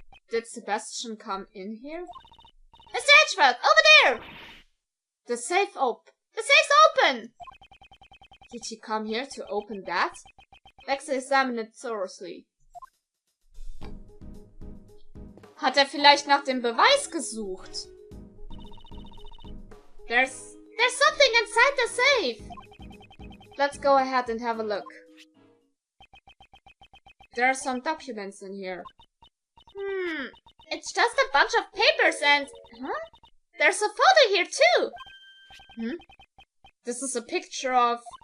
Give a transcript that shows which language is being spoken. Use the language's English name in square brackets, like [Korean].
[English] Did Sebastian come in here? Mr. Edgeworth, over there! The safe's open! Did he come here to open that? Let's examine it thoroughly. [German] Hat vielleicht nach dem Beweis gesucht? [English] There's something inside the safe! Let's go ahead and have a look. There are some documents in here. It's just a bunch of papers and... There's a photo here too! This is a picture of...